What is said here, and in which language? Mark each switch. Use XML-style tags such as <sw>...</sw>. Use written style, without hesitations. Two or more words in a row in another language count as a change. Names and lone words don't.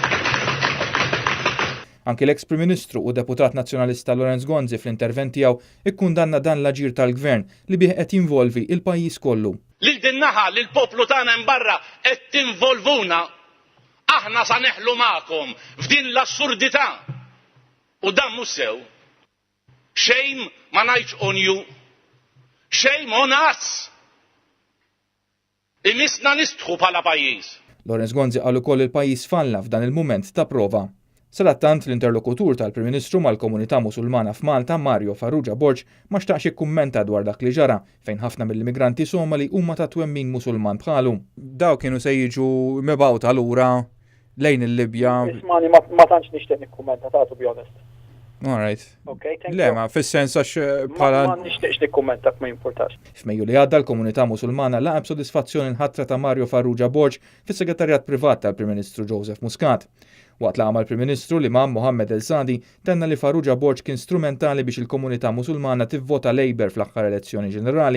<mt>Anke l-ex Prim Ministru u deputat nazzjonalista Lorenz Gonzi fl-intervent tiegħu ikkundanna dan l-aġir tal-Gvern li bih qed jinvolvi il-pajjiż kollu. Lil din naħa lil poplu tagħna hemm barra qed tinvolvuna aħna sa neħlu magħkom f'din l-assurdità. U dan mhux sew. Shame ma ngħidx</mt> <en>on you. Shame on us.</en> <mt>Imisna nistħu bħala pajjiż. Lorenz Gonzi qal ukoll il-pajjiż falla f'dan il-mument ta' prova. Sarattant l-interlokutur tal-Prim Ministru mal-Komunità Musulmana f'Malta, Mario Farrugia Borg, ma xtaqx ikkummenta dwar dak li ġara fejn ħafna mill-immigranti Somali huma ta' twemmin Musulman bħalu. Daw kienu se jiġu mibgħuta lura lejn il-Libja. Ismani ma tantx nixtieq nikkummenta ta'</mt> <en>to be honest. All right. Okay, thank you.</en> <mt>Le, ma fis-sens għax bħala. Ma nixtieqx nikkummenta ma jimpurtax. F'Mejju li għadda l-Komunità Musulmana laqab sodisfazzjoni l-ħatra ta' Mario Farrugia Borg fis-Segretarjat Privat tal-Prim Ministru Joseph Muscat. Waqt laqgħa mal-Prim Ministru l-Imam Mohammed El Sadi tenna li Farrugia Borg kien strumentali biex il-Komunità Musulmana tivvota Labour fl-aħħar elezzjoni ġenerali.</mt>